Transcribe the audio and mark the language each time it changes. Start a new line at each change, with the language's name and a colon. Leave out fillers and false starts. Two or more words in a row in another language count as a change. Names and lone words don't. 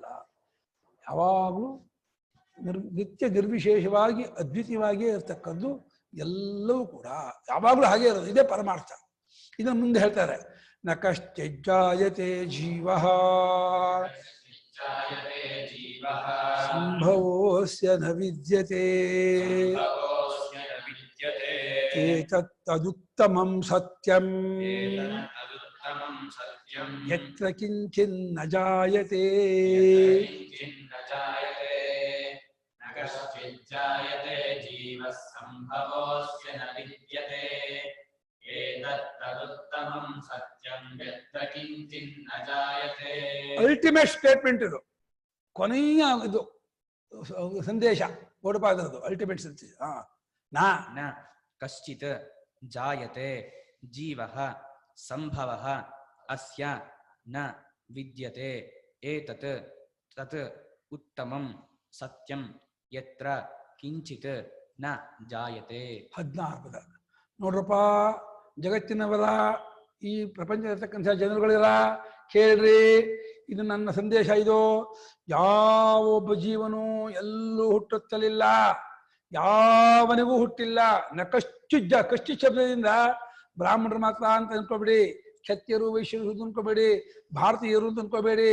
Kannada: ಯಾವಾಗಲೂ ನಿತ್ಯ ನಿರ್ವಿಶೇಷವಾಗಿ ಅದ್ವಿತೀಯವಾಗಿಯೇ ಇರ್ತಕ್ಕದ್ದು ಎಲ್ಲವೂ ಕೂಡ ಯಾವಾಗಲೂ ಹಾಗೆ ಇರೋದು. ಇದೇ ಪರಮಾರ್ಥ. ಇದನ್ನು ಮುಂದೆ ಹೇಳ್ತಾರೆ,
Sanskrit: ನ ಕಶ್ಚಿಜ್ಜಾಯತೆ ಜೀವ ಸಂಭವೋಸ್ಯ ನ ವಿದ್ಯತೆ ಏತತ್ತದುತ್ತಮಂ ಸತ್ಯಂ ಯತ್ರ ಕಿಂಚಿನ್ನ ಜಾಯತೆ.
English: ultimate statement
Kannada: ಇದು, ಕೊನೆಯ ಇದು ಸಂದೇಶ ಓಡಪಾದದ್ದು ಅಲ್ಟಿಮೇಟ್ ಸಂದೇಶ.
Sanskrit: ನ ಕಶ್ಚಿತ್ ಜಾಯತೆ ಜೀವಃ ಸಂಭವಃ ಅಸ್ಯ ನ ವಿದ್ಯತೆ ಏತತ್ ತತ್ ಉತ್ತಮಂ ಸತ್ಯಂ ಯತ್ರ ಕಿಂಚಿತ್ ನ ಜಾಯತೆ.
Kannada: 16 ಪದ ನೋಡ್ರಪ್ಪ. ಜಗತ್ತಿನವರ, ಈ ಪ್ರಪಂಚದಲ್ಲಿರ್ತಕ್ಕಂಥ ಜನರುಗಳೆಲ್ಲ ಕೇಳ್ರಿ, ಇದು ನನ್ನ ಸಂದೇಶ. ಇದು ಯಾವ ಒಬ್ಬ ಜೀವನು ಎಲ್ಲೂ ಹುಟ್ಟುತ್ತಲಿಲ್ಲ, ಯಾವನಿಗೂ ಹುಟ್ಟಿಲ್ಲ.
Sanskrit: ನ ಕಶ್ಚಿಜ್ಜ, ಕಶ್ಚಿ
Kannada: ಶಬ್ದದಿಂದ ಬ್ರಾಹ್ಮಣರು ಮಾತ್ರ ಅಂತ ಅನ್ಕೋಬೇಡಿ, ಕ್ಷತ್ರಿಯರು ವೈಶ್ಯರು ಅನ್ಕೋಬೇಡಿ, ಭಾರತೀಯರು ಅಂತ ಅನ್ಕೋಬೇಡಿ.